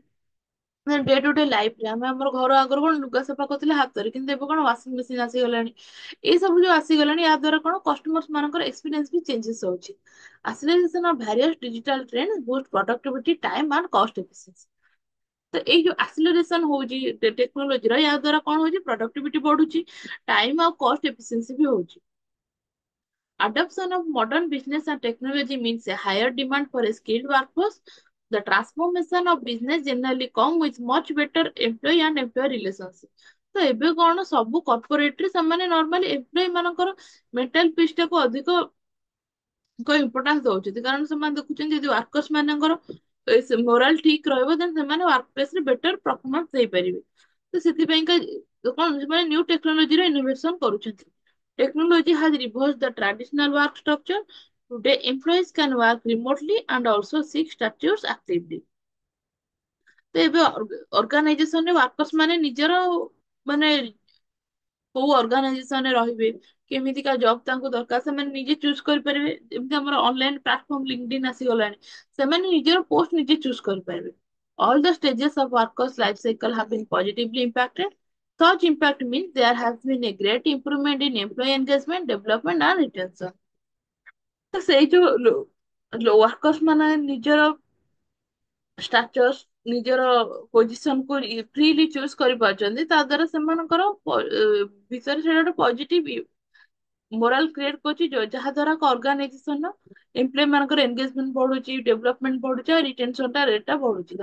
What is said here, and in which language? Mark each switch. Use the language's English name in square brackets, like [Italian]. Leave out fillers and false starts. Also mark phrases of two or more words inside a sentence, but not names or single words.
[English] day to day life-re [Odia] ଆମେ ଆମର ଘର ଆଗରୁ କଣ ଲୁଗା ସଫା କରୁଥିଲେ ହାତରେ, କିନ୍ତୁ ଏବେ କଣ [English] washing machine [Odia] ଆସିଗଲାଣି। ଏଇ ସବୁ ଯୋଉ ଆସିଗଲାଣି ୟା ଦ୍ଵାରା କଣ କଷ୍ଟମର୍ସ ମାନଙ୍କର ଏକ୍ସପିରିଏନ୍ସ ବି ଚେଞ୍ଜେସ ହଉଛି। [English] Acceleration of various digital trends boost productivity, time and cost efficiency. [Odia] ତ ଏଇ ଯୋଉ ଆକ୍ସିଲରେସନ ହଉଛି ଟେକ୍ନୋଲୋଜିର, ୟା ଦ୍ଵାରା କଣ ହଉଛି ପ୍ରଡକ୍ଟିଭିଟି ବଢୁଛି, ଟାଇମ ଆଉ [English] cost efficiency [Odia] ବି ହଉଛି। [English] Adoption of modern business and technology means a higher demand for a skilled workforce. The transformation of business generally come with much better employee and employer relationship. [Odia] ତ ଏବେ କଣ ସବୁ କର୍ପୋରେଟରେ ସେମାନେ ନର୍ମାଲି ଏମ୍ପ୍ଲୟୀ ମାନଙ୍କର [English] mental peace [Odia] ଟାକୁ ଅଧିକ ଇମ୍ପୋର୍ଟାନ୍ସ ଦଉଛନ୍ତି, କାରଣ ସେମାନେ ଦେଖୁଛନ୍ତି ଯଦି ୱାର୍କର୍ସ ମାନଙ୍କର ମୋରାଲ ଠିକ ରହିବ ଦେନ୍ ସେମାନେ [English] work place [Odia] ରେ [English] better performance [Odia] ଦେଇପାରିବେ। ତ ସେଥିପାଇଁକା କଣ ସେମାନେ [English] new technology-r [Odia] ଇନୋଭେସନ କରୁଛନ୍ତି। [English] Technology has reversed the traditional work structure. Today, employees can work remotely and also seek status actively. [Odia] ତ ଏବେ ଅର୍ଗାନାଇଜେସନରେ ୱାର୍କର୍ସ ମାନେ ନିଜର ମାନେ କୋଉ ଅର୍ଗାନାଇଜେସନ ରେ ରହିବେ, କେମିତିକା ଜବ ତାଙ୍କୁ ଦରକାର ସେମାନେ ନିଜେ ଚୁଜ କରିପାରିବେ। ଯେମିତି ଆମର [English] online platform [Odia] ଲିଙ୍କଡଇନ ଆସିଗଲାଣି, ସେମାନେ ନିଜର ପୋଷ୍ଟ ନିଜେ ଚୁଜ କରିପାରିବେ। [English] All the stages of workers life cycle have been positively impacted. Such impact means there has been a great improvement in employee engagement, development and retention. [Odia] ତ ସେଇ ଯୋଉ ୱାର୍କର୍ସ ମାନେ ନିଜର ଷ୍ଟାଟସ୍ ନିଜର ପୋଜିସନ କୁ [English] freely choose [Odia] କରିପାରୁଛନ୍ତି, ତା ଦ୍ଵାରା ସେମାନଙ୍କର ଭିତରେ ସେଇଟା ଗୋଟେ [English] positive morale create [Odia] କରୁଛି, ଯାହା ଦ୍ଵାରା [English] organisation employee [Odia] ମାନଙ୍କର ଏନଗେଜମେଣ୍ଟ ବଢୁଛି, ଡେଭଲପମେଣ୍ଟ ବଢୁଛି ଆଉ ରିଟେନସନ ଟା ରେଟ୍ ଟା ବଢୁଛି।